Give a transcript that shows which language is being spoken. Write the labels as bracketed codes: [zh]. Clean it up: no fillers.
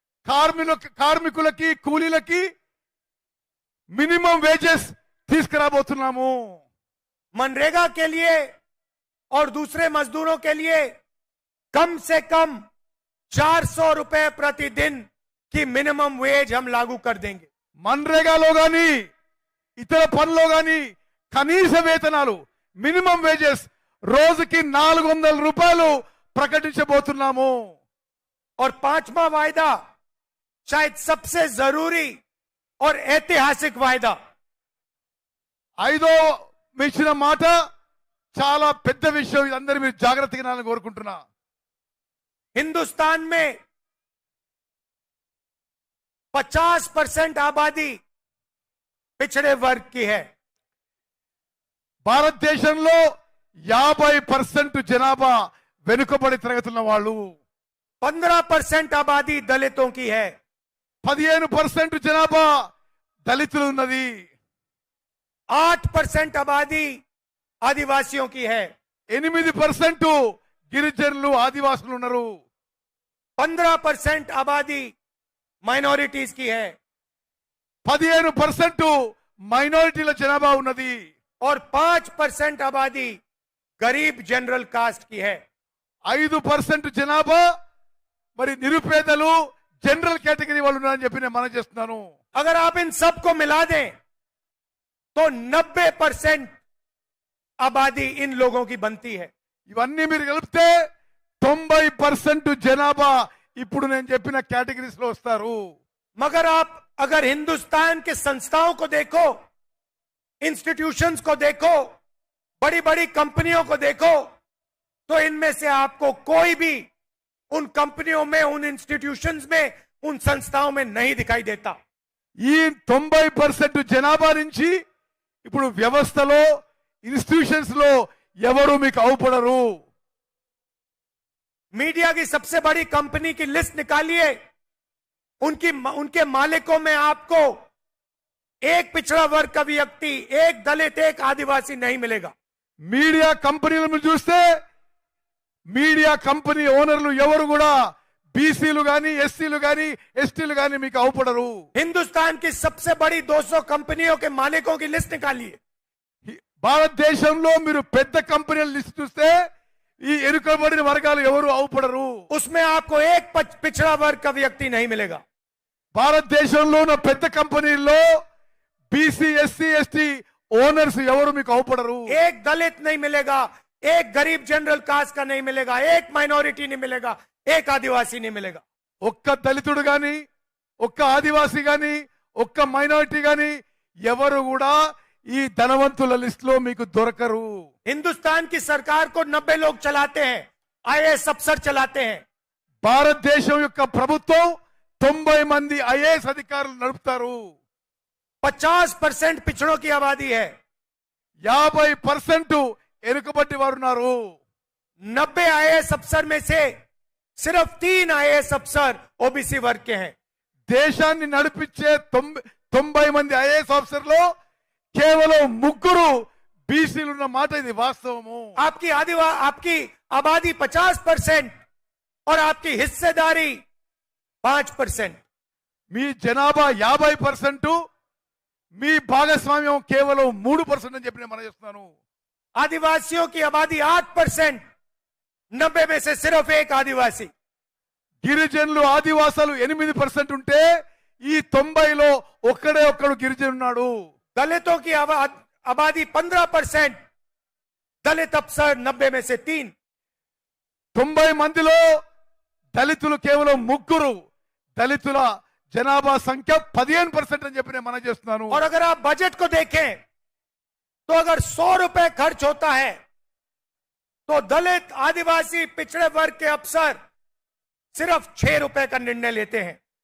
[te] కార్మికులకి కూలీలకి minimum wages తీసుకురాబోతున్నాము. [hi] MNREGA के लिए और दूसरे मजदूरों के लिए कम से कम 400 रुपए प्रतिदिन की मिनिमम वेज हम लागू कर देंगे। [te] మన్రేగాలో గాని ఇతర పనుల్లో గాని కనీస వేతనాలు మినిమం వేజెస్ రోజుకి ₹400 ప్రకటించబోతున్నాము. [hi] और पांचवा वायदा शायद सबसे जरूरी और ऐतिहासिक वायदा, [te] ఐదో ఇచ్చిన మాట చాలా పెద్ద విషయం. ఇది అందరూ మీరు జాగ్రత్తగా వినాలని కోరుకుంటున్నా. [hi] हिंदुस्तान में 50% आबादी पिछड़े वर्ग की है। [te] భారతదేశంలో 50% జనాభా వెనుకబడి తరగతున్న వాళ్ళు, [hi] 15% आबादी दलितों की है, [te] 15% జనాభా దళితులు ఉన్నది, [hi] 8% आबादी आदिवासियों की है, [te] 8% గిరిజనులు ఆదివాసులు ఉన్నారు, [hi] 15% आबादी माइनॉरिटीज की है [te] 15% మైనారిటీల జనాభా ఉన్నది, [hi] और 5% आबादी गरीब जनरल कास्ट की है। [te] 5% జనాభా మరి నిరుపేదలు జనరల్ కేటగిరీ వాళ్ళు ఉన్నారని చెప్పి నేను మనం చేస్తున్నాను. [hi] अगर आप इन सबको मिला दें तो 90% आबादी इन लोगों की बनती है। [te] ఇవన్నీ మీరు కలిపితే 90% జనాభా ఇప్పుడు నేను చెప్పిన కేటగిరీస్ లో వస్తారు. [hi] मगर आप अगर हिंदुस्तान के संस्थाओं को देखो, इंस्टीट्यूशंस को देखो, बड़ी बड़ी कंपनियों को देखो, तो इनमें से आपको कोई भी उन कंपनियों में, उन इंस्टीट्यूशंस में, उन संस्थाओं में नहीं दिखाई देता. [te] ఈ 90% జనాభా నుంచి ఇప్పుడు వ్యవస్థలో ఇన్స్టిట్యూషన్స్ లో ఎవరు మీకు అవుపడరు. [hi] मीडिया की सबसे बड़ी कंपनी की लिस्ट निकालिए, उनके मालिकों में आपको एक पिछड़ा वर्ग का व्यक्ति, एक दलित, एक आदिवासी नहीं मिलेगा. [te] మీడియా కంపెనీలను చూస్తే మీడియా కంపెనీ ఓనర్లు ఎవరు కూడా బీసీలు గాని, ఎస్సీలు గాని, ఎస్టీలు గాని మీకు అవుపడరు. [hi] हिंदुस्तान की सबसे बड़ी 200 कंपनियों के मालिकों की लिस्ट निकालिए. [te] భారతదేశంలో మీరు పెద్ద కంపెనీల లిస్ట్ చూస్తే ఈ ఎరుకబడిన వర్గాలు ఎవరు అవుపడరు. [hi] उसमें आपको एक पिछड़ा वर्ग का व्यक्ति नहीं मिलेगा. [te] భారతదేశంలో ఉన్న పెద్ద కంపెనీల్లో బీసీ, ఎస్సీ, ఎస్టీ ఓనర్స్ ఎవరు మీకు అవుపడరు. [hi] एक दलित नहीं मिलेगा, एक गरीब जनरल कास्ट का नहीं मिलेगा, एक माइनॉरिटी नहीं मिलेगा, एक आदिवासी नहीं मिलेगा. [te] ఒక్క దళితుడు గాని, ఒక్క ఆదివాసీ గాని, ఒక్క మైనారిటీ గాని ఎవరు కూడా ఈ ధనవంతుల లిస్ట్ లో మీకు దొరకరు. [hi] हिंदुस्तान की सरकार को 90 लोग चलाते हैं, आईएएस अफसर चलाते हैं. [te] భారతదేశం యొక్క ప్రభుత్వం 90 మంది ఐఏఎస్ అధికారులు నడుపుతారు. [hi] 50% पिछड़ों की आबादी है. [te] 50% ఎరుకబట్టి వారు ఉన్నారు. [hi] 90 आईएएस अफसर में से सिर्फ 3 आईएएस अफसर ओबीसी वर्ग के हैं. [te] దేశాన్ని నడిపించే 90 మంది ఐఏఎస్ ఆఫీసర్లో కేవలం 3 బీసీలు ఉన్న మాట ఇది వాస్తవము. [hi] आपकी आबादी 50% और आपकी हिस्सेदारी 5%. [te] మీ జనాభా 50%, మీ భాగస్వామ్యం కేవలం 3% అని చెప్పి నేను మనం చేస్తున్నాను. [hi] आदिवासियों की आबादी 8%, 90 में से सिर्फ एक आदिवासी. [te] గిరిజనులు, ఆదివాసాలు 8% ఉంటే ఈ 90లో ఒక్కడే ఒక్కడు గిరిజను ఉన్నాడు. [hi] दलितों की आबादी 15%, दलित अफसर 90 में से 3. [te] 90 మందిలో దళితులు కేవలం 3, దళితుల జనాభా సంఖ్య 15% అని చెప్పి నేను మనం చేస్తున్నాను. [hi] और अगर आप बजट को देखें तो अगर 100 रुपए खर्च होता है तो दलित, आदिवासी, पिछड़े वर्ग के अफसर सिर्फ 6 रुपए का निर्णय लेते हैं.